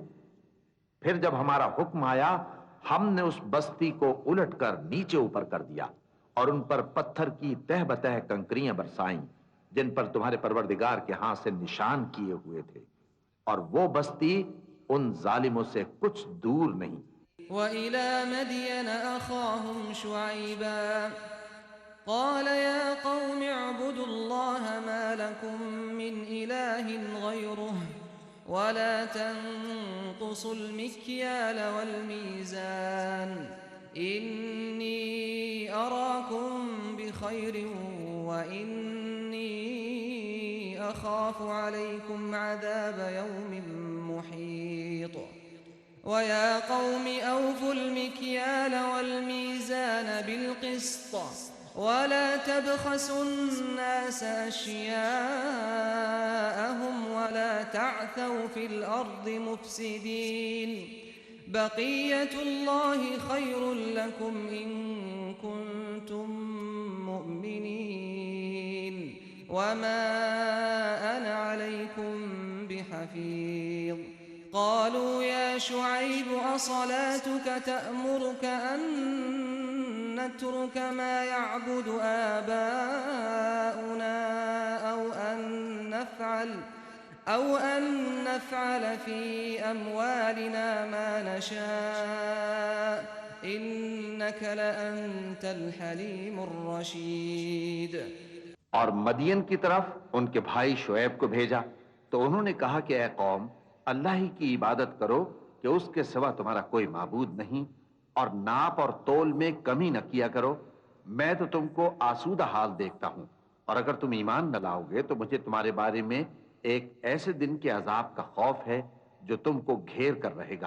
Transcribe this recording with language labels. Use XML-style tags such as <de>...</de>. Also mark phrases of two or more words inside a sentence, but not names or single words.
<hi>फिर जब हमारा हुक्म आया हमने उस बस्ती को उलटकर नीचे ऊपर कर दिया और उन पर पत्थर की तह बतह कंकरियां बरसाईं जिन पर तुम्हारे परवरदिगार के हाथ से निशान किए हुए थे, और वो बस्ती उन जालिमों से कुछ दूर नहीं।</hi> <ar>وإلى مدين أخاهم شعيبا قال يا قوم اعبدوا الله ما لكم من إله غيره ولا تنقصوا المكيال والميزان إني أراكم بخير وإني أخاف عليكم عذاب يوم محيط ويا قوم أوفوا المكيال والميزان بالقسط ولا تبخسوا الناس أشياءهم ولا تعثوا في الأرض مفسدين بقية الله خير لكم إن كنتم مؤمنين وما أنا عليكم بحفيظ قالوا يا شعيب أصلاتك تأمرك أن نترك ما يعبد آباؤنا أو أن نفعل في أموالنا ما نشاء إنك لأنت الحليم الرشيد।</ar> <hi>और मदियन की तरफ उनके भाई शुएब को भेजा तो उन्होंने कहा कि ऐ कौम, अल्लाह ही की इबादत करो कि उसके सिवा तुम्हारा कोई माबूद नहीं, और नाप और तोल में कमी न किया करो। मैं तो तुमको आसूदा हाल देखता हूं, और अगर तुम ईमान न लाओगे तो मुझे तुम्हारे बारे में एक ऐसे दिन के अजाब का खौफ है जो तुमको घेर कर रहेगा।</hi>